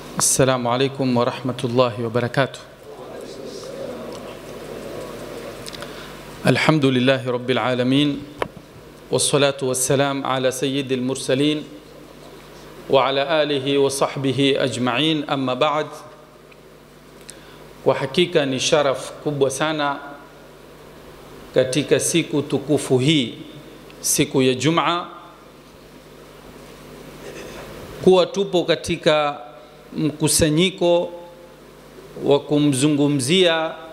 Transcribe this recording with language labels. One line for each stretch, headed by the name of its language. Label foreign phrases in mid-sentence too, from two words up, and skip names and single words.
Arabic: السلام عليكم ورحمة الله وبركاته. الحمد لله رب العالمين، والصلاة والسلام على سيد المرسلين وعلى آله وصحبه أجمعين. أما بعد، وحقيقة
Swahili: ni sharaf kubwa sana katika siku tukufu hii, siku ya Juma, kuwa tupo katika mkusanyiko wa kumzungumzia